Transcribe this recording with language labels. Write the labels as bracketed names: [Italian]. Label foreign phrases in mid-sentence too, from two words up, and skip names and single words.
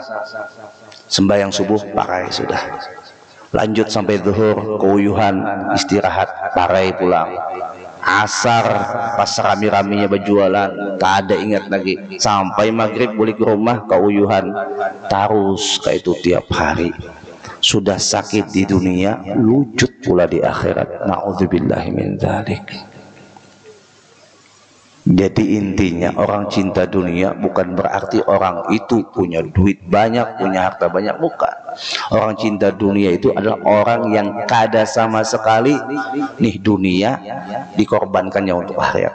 [Indonesian] Sembahyang subuh pakai sudah. Lanjut sampai zuhur, keuyuhan, istirahat, parai pulang. Asar pas rami-raminya berjualan, tak ada ingat lagi. Sampai maghrib balik ke rumah, keuyuhan. Terus kayak itu tiap hari. Sudah sakit di dunia, lucut pula di akhirat. [Arabic] نعوذ بالله من ذلك. [Indonesian] Jadi intinya orang cinta dunia bukan berarti orang itu punya duit banyak, punya harta banyak, bukan. Orang cinta dunia itu adalah orang yang kada sama sekali nih dunia dikorbankannya untuk akhirat.